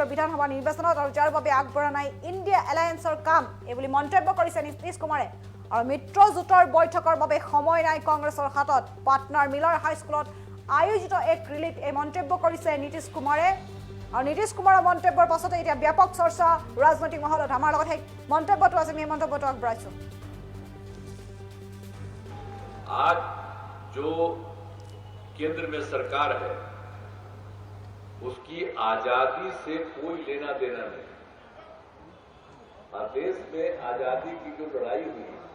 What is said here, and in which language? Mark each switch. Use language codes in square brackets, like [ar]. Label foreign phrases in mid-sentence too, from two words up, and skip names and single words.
[as] বিধানসভা নিৰ্বাচনত আৰু যাৰ বাবে আগবঢ়া নাই ইণ্ডিয়া এলায়েন্সৰ কাম এইবুলি মন্তব্য কৰিছে নীতিশ কুমাৰে আৰু মিত্ৰজোঁটৰ বৈঠকৰ বাবে সময় নাই কংগ্ৰেছৰ হাতত পাটনাৰ মিলাৰ হাইস্কুলত আয়োজিত এক ৰেলীত এই মন্তব্য কৰিছে নীতিশ কুমাৰে আৰু নীতিশ কুমাৰৰ মন্তব্যৰ পাছতে এতিয়া ব্যাপক চৰ্চা ৰাজনৈতিক মহলত আমাৰ লগত সেই মন্তব্যটো আছে আমি মন্তব্যটো আগবঢ়াইছো [hi] आज जो केंद्र में सरकार है उसकी आजादी से कोई लेना देना नहीं और देश में आजादी की जो लड़ाई हुई